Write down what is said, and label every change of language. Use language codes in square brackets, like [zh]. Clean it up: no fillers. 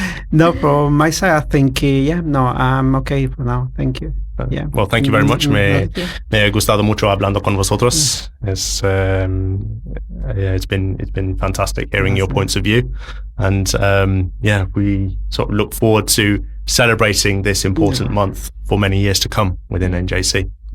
[en] No, from my side, I think, I'm okay for now. Thank you. Yeah. Well, thank you very much. [es] Me ha gustado mucho hablando con vosotros. [en] It's been fantastic hearing your points of view, and we sort of look forward to celebrating this important month for many years to come within NJC.